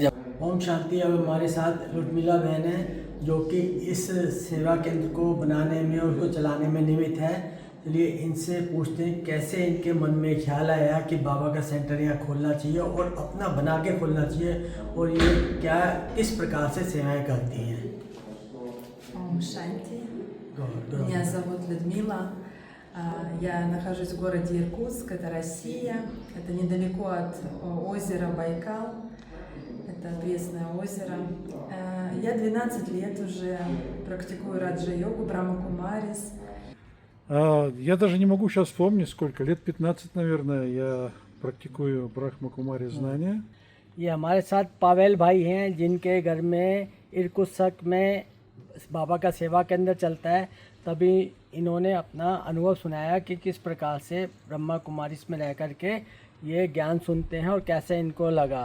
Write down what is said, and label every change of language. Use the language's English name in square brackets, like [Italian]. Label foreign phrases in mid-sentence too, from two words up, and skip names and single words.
[Hindi] जब ओम शांति, अब हमारे साथ लुडमिला बहन है जो कि इस सेवा केंद्र को बनाने में और उसको चलाने में निमित्त है। चलिए इनसे पूछते हैं कैसे इनके मन में ख्याल आया कि बाबा का सेंटर यहाँ खोलना चाहिए और अपना बना के खोलना चाहिए और ये क्या किस प्रकार से सेवाएं करती हैं। [Russian] Om Shanti. Меня зовут Людмила. Я нахожусь в городе Иркутск, это Россия. Это недалеко от озера Байкал. Это пресное озеро. Я 12 лет уже практикую раджа-йогу, Брахма-кумарис. Я даже не могу сейчас вспомнить, сколько, лет 15, наверное, я практикую Брахма-кумарис знания. [Hindi] ये हमारे साथ पावेल भाई हैं जिनके घर में इर्कुत्स्क में बाबा का सेवा केंद्र चलता है। तभी इन्होंने अपना अनुभव सुनाया कि किस प्रकार से ब्रह्मा कुमारीस में रह कर के ये ज्ञान सुनते हैं और कैसे इनको लगा।